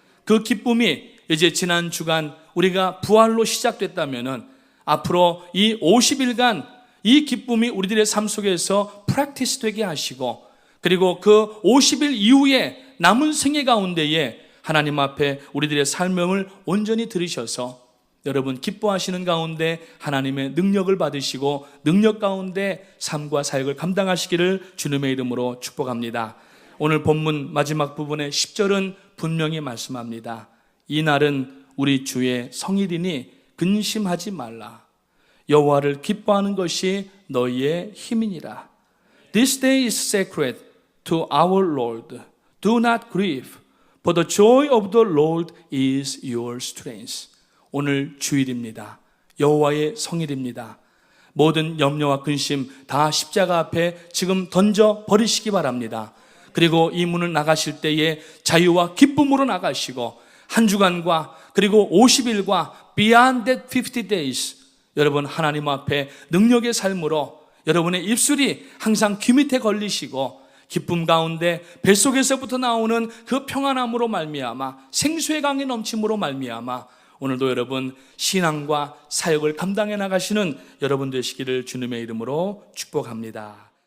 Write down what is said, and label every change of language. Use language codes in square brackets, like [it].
[ko] 그 기쁨이 이제 지난 주간 우리가 부활로 시작됐다면은 앞으로 이 50일간 이 기쁨이 우리들의 삶 속에서 프랙티스 되게 하시고, 그리고 그 50일 이후에 남은 생애 가운데에 하나님 앞에 우리들의 삶을 온전히 들으셔서 여러분 기뻐하시는 가운데 하나님의 능력을 받으시고 능력 가운데 삶과 사역을 감당하시기를 주님의 이름으로 축복합니다. 오늘 본문 마지막 부분의 10절은 분명히 말씀합니다. 이 날은 우리 주의 성일이니 근심하지 말라. 여호와를 기뻐하는 것이 너희의 힘이니라. [en] This day is sacred to our Lord. Do not grieve, for the joy of the Lord is your strength. [ko] 오늘 주일입니다. 여호와의 성일입니다. 모든 염려와 근심 다 십자가 앞에 지금 던져 버리시기 바랍니다. 그리고 이 문을 나가실 때에 자유와 기쁨으로 나가시고 한 주간과 그리고 50일과 [en] beyond that 50 days [ko] 여러분 하나님 앞에 능력의 삶으로 여러분의 입술이 항상 귀 밑에 걸리시고 기쁨 가운데 뱃속에서부터 나오는 그 평안함으로 말미암아 생수의 강이 넘침으로 말미암아 오늘도 여러분 신앙과 사역을 감당해 나가시는 여러분 되시기를 주님의 이름으로 축복합니다.